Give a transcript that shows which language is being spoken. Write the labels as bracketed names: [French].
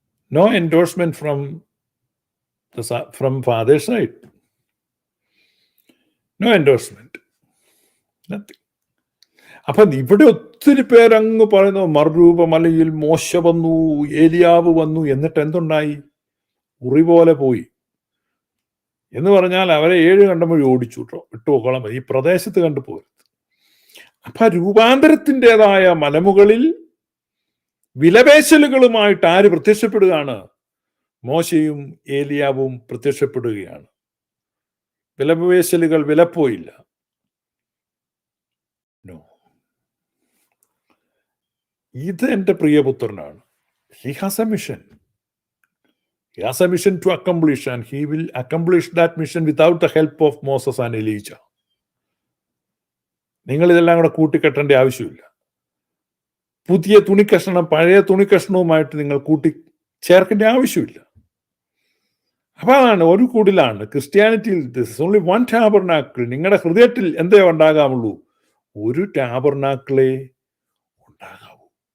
[English] No endorsement from father's side. No endorsement. Nothing. [Malayalam] അപ്പം ഇവിടെ ഒത്തിരി പേരങ്ങ് പറയുന്നു മറുരൂപമലയിൽ മോശ വന്നു, ഏലിയാവ് വന്നു, എന്നിട്ട് എന്തുണ്ടായി? ഉറി പോലെ പോയി എന്ന് പറഞ്ഞാൽ അവരെ 7 കണ്ടം വഴി ഓടിച്ചു ഇട്ടുപോക്കോളാൻ മതി, ഈ പ്രദേശത്ത് കണ്ടുപോകരുത്. അപ്പൊ രൂപാന്തരത്തിൻ്റെതായ മലമുകളിൽ വിലപേശലുകളുമായിട്ട് ആര് പ്രത്യക്ഷപ്പെടുകയാണ്? മോശയും ഏലിയാവും പ്രത്യക്ഷപ്പെടുകയാണ്. വിലപേശലുകൾ വിലപ്പോയില്ല. [English] no, [Malayalam] ഇത് എൻ്റെ പ്രിയപുത്രനാണ്. [English] He has a mission. He has a mission to accomplish, and he will accomplish that mission without the help of Moses and Elijah. [Malayalam] നിങ്ങൾ ഇതെല്ലാം കൂടെ കൂട്ടിക്കെട്ടേണ്ട ആവശ്യമില്ല. പുതിയ തുണിക്കഷ്ണം പഴയ തുണിക്കഷ്ണവുമായിട്ട് നിങ്ങൾ കൂട്ടി ചേർക്കേണ്ട ആവശ്യമില്ല. അപ്പൊ അതാണ് ഒരു കുടിലാണ് ക്രിസ്ത്യാനിറ്റിയിൽ. [English] This is only one tabernacle. [Malayalam] നിങ്ങളുടെ ഹൃദയത്തിൽ എന്തേ ഉണ്ടാകാമുള്ളൂ? ഒരു ടാബർനാക്കിളേ ഉണ്ടാകാവൂ.